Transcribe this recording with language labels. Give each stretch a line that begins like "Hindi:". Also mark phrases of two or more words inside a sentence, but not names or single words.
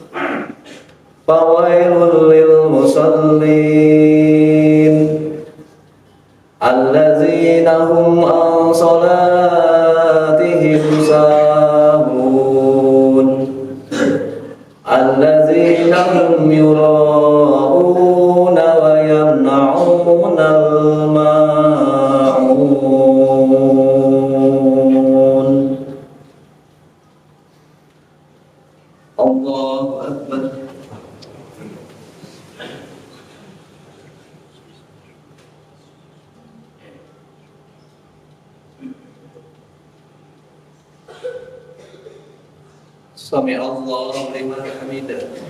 Arabic: فويل للمصلين الذين هم عن صلاتهم ساهون الذين هم يراءون ويمنعون الماعون. الله أكبر. سمع الله لمن حمده.